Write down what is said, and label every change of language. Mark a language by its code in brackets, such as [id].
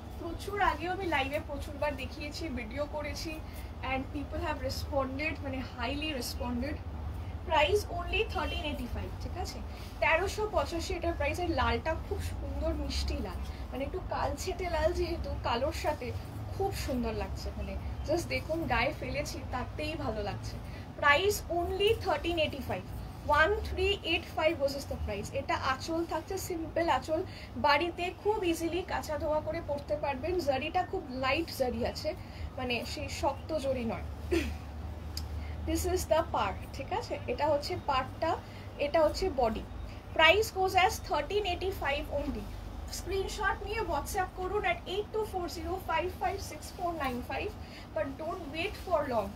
[bn] প্রচুর আগেও আমি লাইভে প্রচুরবার দেখিয়েছি, ভিডিও করেছি, [en] and people have responded, [bn] মানে হাইলি রেসপন্ডেড। প্রাইস অনলি 1385, ঠিক আছে? 1385 এটার প্রাইস। আর লালটা খুব সুন্দর মিষ্টি লাল, মানে একটু কালছেটে লাল, যেহেতু কালোর সাথে খুব সুন্দর লাগছে। মানে জাস্ট দেখুন, গায়ে ফেলেছি তাতেই ভালো লাগছে। [en] Price only 1385, 1385 was the price. [bn] এটা আঁচল থাকছে সিম্পল আঁচল, বাড়িতে খুব ইজিলি কাঁচা ধোয়া করে পরতে পারবেন। জারিটা খুব লাইট জারি আছে, মানে সেই শক্ত জরি নয়। [en] this is the part, [bn] ঠিক আছে? এটা হচ্ছে পার্টটা, এটা হচ্ছে বডি। [en] Price goes as 1385 অনলি। [bn] স্ক্রিনশট নিয়ে হোয়াটসঅ্যাপ করুন [en] at 8240556495, but don't wait for long.